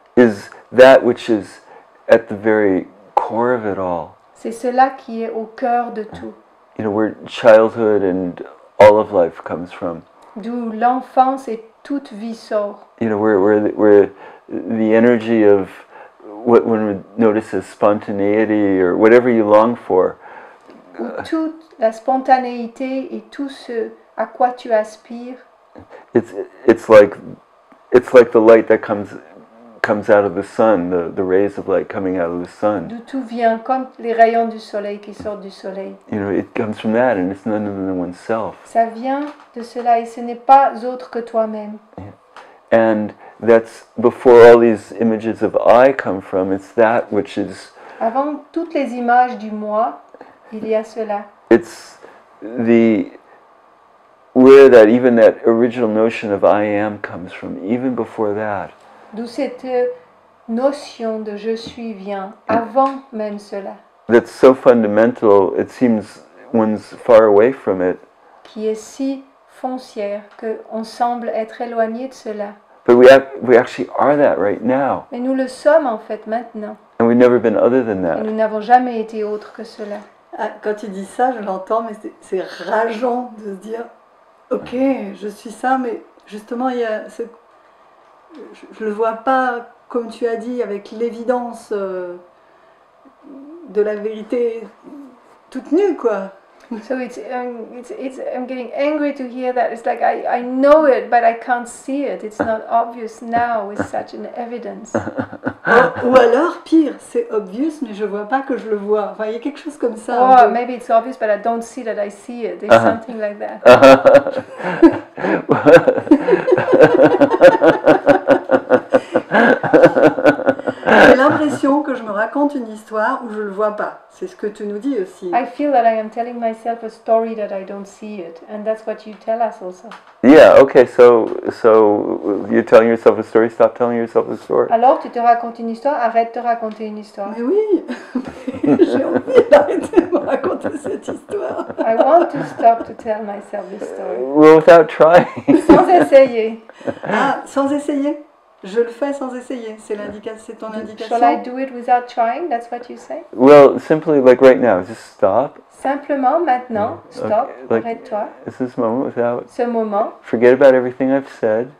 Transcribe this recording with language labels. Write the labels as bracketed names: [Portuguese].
[English] Is that which is at the very core of it all. [French] C'est cela qui est au cœur de tout. [English] You know, where childhood and all of life comes from. [French] D'où l'enfance et toute vie sort. [English] You know, where the energy of what one would notice as spontaneity or whatever you long for. [French] Où toute la spontanéité et tout ce à quoi tu aspires. [English] It's like the light that comes out of the sun, the rays of light coming out of the sun. [French] D'où tout vient, comme les rayons du soleil qui sortent du soleil. [English] You know, it comes from that, and it's none other than oneself. [French] Ça vient de cela et ce n'est pas autre que toi-même. [English] Yeah. And that's before all these images of I come from. It's that which is. [French] Avant toutes les images du moi, il y a cela. [English] It's where that even that original notion of I am comes from. Even before that. [French] D'où cette notion de je suis vient, avant même cela. [English] That's so fundamental, it seems one's far away from it. [French] Qui est si foncière qu'on semble être éloigné de cela. [English] But we actually are that right now. [French] Mais nous le sommes en fait maintenant. [English] And we've never been other than [French] Et [English] that. [French] nous n'avons jamais été autre que cela. Ah, quand tu dis ça, je l'entends, mais c'est rageant de se dire ok, je suis ça, mais justement, il y a je ne le vois pas, comme tu as dit, avec l'évidence de la vérité toute nue, quoi. [English] So I'm getting angry to hear that. It's like I know it, but I can't see it. It's not obvious now with such an evidence. [French] Ou alors, pire, c'est obvious, mais je vois pas que je le vois. Enfin, il y a quelque chose comme ça. [English] Or maybe it's obvious, but I don't see that I see it. There's something like that. [French] J'ai l'impression que je me raconte une histoire où je le vois pas. C'est ce que tu nous dis aussi. [English] I feel that I am telling myself a story that I don't see it, and that's what you tell us also. Yeah, okay, so you're telling yourself a story, stop telling yourself a story. [French] Alors tu te racontes une histoire, arrête de raconter une histoire. Mais oui, j'ai envie d'arrêter de me raconter cette histoire. [English] I want to stop to tell myself this story. Well, without trying. [French] Sans essayer. Ah, sans essayer? Je le fais sans essayer, c'est ton indication. [English] Shall I do it without trying? That's what you say? Well, simply like right now, just stop. [French] Simplement maintenant, stop, [English] Okay, like, [French] arrête-toi. [English] It's this moment without, [French] Ce moment, [English] forget about everything I've said.